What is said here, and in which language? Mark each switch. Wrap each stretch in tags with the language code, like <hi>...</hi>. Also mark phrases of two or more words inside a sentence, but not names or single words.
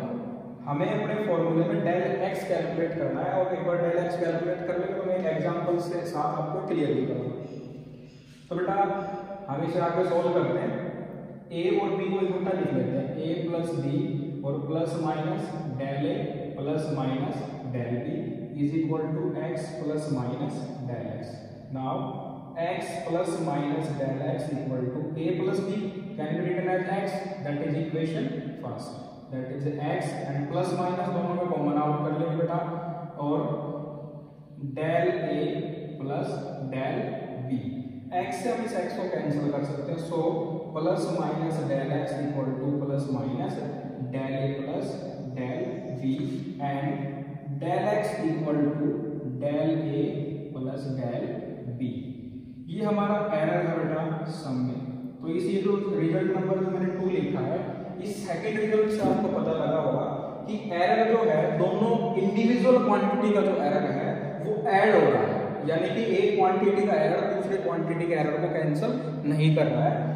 <hi>हमें अपने फॉर्मूले में</hi> <en>del x calculate</en> <hi>करना है, और एक बार</hi> <en>del x calculate</en> <hi>कर लेंगे तो मैं एक एग्जांपल से साथ आपको क्लियर भी करूंगा। तो बेटा हम इसे आगे सॉल्व करते हैं। a और b को इकट्ठा लिख लेते हैं,</hi> <en>a plus b</en> <hi>और</hi> <en>plus minus del a plus minus del b is equal to x plus minus del x. नाउ x plus minus del x equal to a plus b can be written as x, that is equation first, that is x and plus minus</en> <hi>दोनों में कॉमन आउट कर लेंगे बेटा, और</hi> <en>del a plus del b, x</en> <hi>से हम इस x को कैंसिल कर सकते हैं।</hi> <en>so plus minus del x equal to plus minus del a plus del b and del x equal to del a plus del b।</en> <hi>ये हमारा एरर है बेटा सम में। तो इस ये जो</hi> <en>result number</en> <hi>जो मैंने 2 लिखा है, इस</hi> <en>second result</en> <hi>से आपको पता लगा होगा कि एरर जो है दोनों</hi> <en>individual quantity</en> <hi>का जो एरर है वो ऐड हो रहा है, यानी कि एक क्वांटिटी का एरर दूसरे क्वांटिटी के एरर को कैंसिल नहीं कर रहा है।</hi>